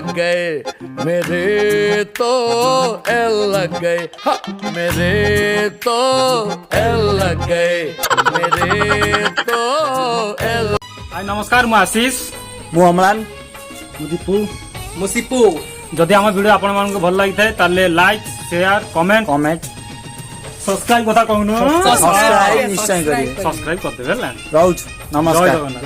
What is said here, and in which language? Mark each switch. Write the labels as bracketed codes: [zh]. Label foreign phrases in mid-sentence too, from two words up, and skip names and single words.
[hi] गए मेरे तो एल लग गए हा मेरे तो एल लग गए मेरे तो एल [or] ହାଇ ନମସ୍କାର ମୁଁ ଆଶିଷ ମୁଁ ଅମଳାନ ମୁଁ ସିପୁ ଯଦି ଆମ ଭିଡ଼ିଓ ଆପଣମାନଙ୍କୁ ଭଲ ଲାଗିଥାଏ ତାହେଲେ ଲାଇକ୍ ସେୟାର କମେଣ୍ଟ କମେଣ୍ଟ ସବସ୍କ୍ରାଇବ କଥା କହୁନୁ ସବସ୍କ୍ରାଇବ ନିଶ୍ଚୟ କରିବେ ସବସ୍କ୍ରାଇବ କରିଦେବେ ହେଲା ରହୁଛୁ ଜୟ ନମସ୍କାର ଜଗନ୍ନାଥ